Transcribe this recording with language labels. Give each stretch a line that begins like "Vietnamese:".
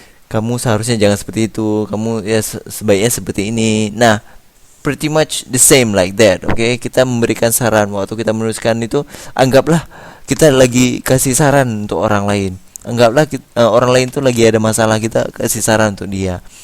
Indonesian: Kamu seharusnya jangan seperti itu, kamu ya sebaiknya seperti ini.
English: Nah, pretty much the same like that.
Indonesian: Oke, kita memberikan saran waktu kita menuliskan itu. Anggaplah kita lagi kasih saran untuk orang lain. Anggaplah orang lain tuh lagi ada masalah, kita kasih saran untuk dia.